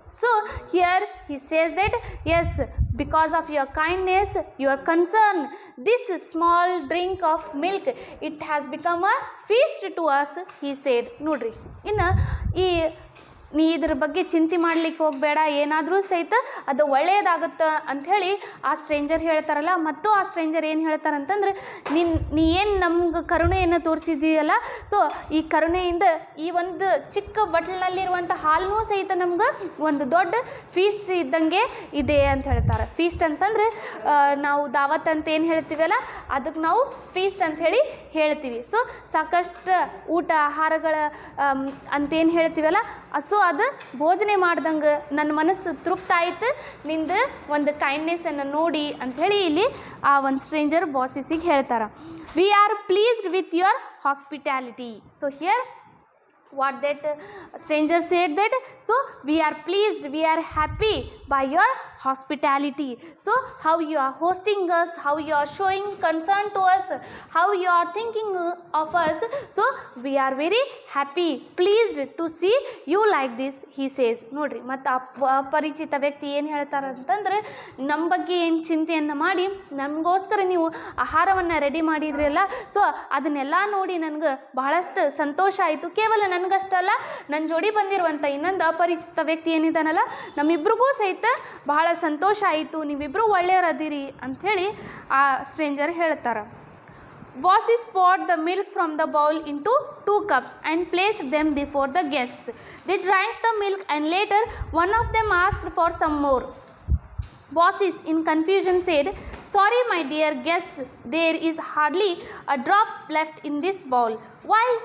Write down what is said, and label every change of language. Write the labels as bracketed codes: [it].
[en] So here he says that yes, because of your kindness, your concern, this small drink of milk, it has become a feast to us, he said. [kn] Nodri inna ee ನೀ ಇದ್ರ ಬಗ್ಗೆ ಚಿಂತೆ ಮಾಡಲಿಕ್ಕೆ ಹೋಗಬೇಡ, ಏನಾದರೂ ಸಹಿತ ಅದು ಒಳ್ಳೆಯದಾಗುತ್ತೆ ಅಂಥೇಳಿ ಆ ಸ್ಟ್ರೇಂಜರ್ ಹೇಳ್ತಾರಲ್ಲ. ಮತ್ತು ಆ ಸ್ಟ್ರೇಂಜರ್ ಏನು ಹೇಳ್ತಾರಂತಂದ್ರೆ ನೀ ಏನು ನಮ್ಗೆ ಕರುಣೆಯನ್ನು ತೋರಿಸಿದೀಯಲ್ಲ, ಸೊ ಈ ಕರುಣೆಯಿಂದ ಈ ಒಂದು ಚಿಕ್ಕ ಬಟ್ಲಿನಲ್ಲಿರುವಂಥ ಹಾಲನ್ನೂ ಸಹಿತ ನಮ್ಗೆ ಒಂದು ದೊಡ್ಡ ಫೀಸ್ಟ್ ಇದ್ದಂಗೆ ಇದೆ ಅಂತ ಹೇಳ್ತಾರೆ. ಫೀಸ್ಟ್ ಅಂತಂದರೆ ನಾವು ದಾವತ್ ಅಂತ ಏನು ಹೇಳ್ತೀವಲ್ಲ ಅದಕ್ಕೆ ನಾವು ಫೀಸ್ಟ್ ಅಂಥೇಳಿ ಹೇಳ್ತೀವಿ. ಸೊ ಸಾಕಷ್ಟು ಊಟ ಆಹಾರಗಳ ಅಂತೇನು ಹೇಳ್ತೀವಲ್ಲ, ಸೊ ಅದು ಭೋಜನೆ ಮಾಡ್ದಂಗೆ ನನ್ನ ಮನಸ್ಸು ತೃಪ್ತ ಆಯ್ತು ನಿಂದು ಒಂದು ಕೈಂಡ್ನೆಸ್ಸನ್ನು ನೋಡಿ ಅಂಥೇಳಿ ಇಲ್ಲಿ ಆ ಒಂದು ಸ್ಟ್ರೇಂಜರ್ ಬಾಸಿಸಿಗೆ ಹೇಳ್ತಾರೆ. We are pleased with your ಹಾಸ್ಪಿಟ್ಯಾಲಿಟಿ. [en] So here what that stranger said that so we are pleased, we are happy by your hospitality. So how you are hosting us, how you are showing concern to us, how you are thinking of us, so we are very happy, pleased to see you like this, he says. [kn] ನೋಡ್ರಿ ಮತ್ತು ಅಪರಿಚಿತ ವ್ಯಕ್ತಿ ಏನು ಹೇಳ್ತಾರೆ ಅಂತಂದ್ರೆ ನಮ್ಮ ಬಗ್ಗೆ ಏನು ಚಿಂತೆಯನ್ನು ಮಾಡಿ ನಮಗೋಸ್ಕರ ನೀವು ಆಹಾರವನ್ನು ರೆಡಿ ಮಾಡಿದ್ರಲ್ಲ, ಸೊ ಅದನ್ನೆಲ್ಲ ನೋಡಿ ನನಗೆ ಬಹಳಷ್ಟು ಸಂತೋಷ ಆಯಿತು. ಕೇವಲ ನನಗಷ್ಟಲ್ಲ, ನನ್ನ ಜೋಡಿ ಬಂದಿರುವಂಥ ಇನ್ನೊಂದು ಅಪರಿಚಿತ ವ್ಯಕ್ತಿ ಏನಿದ್ದಾನಲ್ಲ ನಮ್ಮಿಬ್ರಿಗೂ ಸಹಿತ ಬಹಳ ಸಂತೋಷ ಆಯಿತು, ನೀವಿಬ್ಬರು ಒಳ್ಳೆಯವರದಿರಿ ಅಂಥೇಳಿ ಆ ಸ್ಟ್ರೇಂಜರ್ ಹೇಳ್ತಾರೆ. [en] Bosses poured the milk from the bowl into 2 cups and placed them before the guests. They drank the milk and later one of them asked for some more. Bosses in confusion said, "Sorry, my dear guests, there is hardly a drop left in this bowl." "Why?"